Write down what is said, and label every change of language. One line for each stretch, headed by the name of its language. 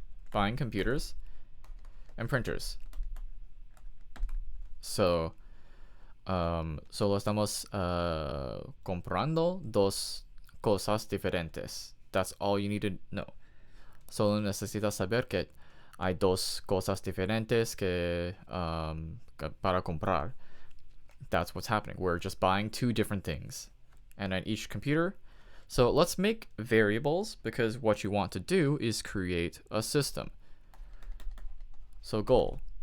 English: Buying computers and printers.
Spanish: So solo estamos comprando dos cosas diferentes.
English: That's all you need to know.
Spanish: Solo necesitas saber que hay dos cosas diferentes que para comprar.
English: That's what's happening. We're just buying two different things. And at each computer. So let's make variables because what you want to do is create a system. So goal.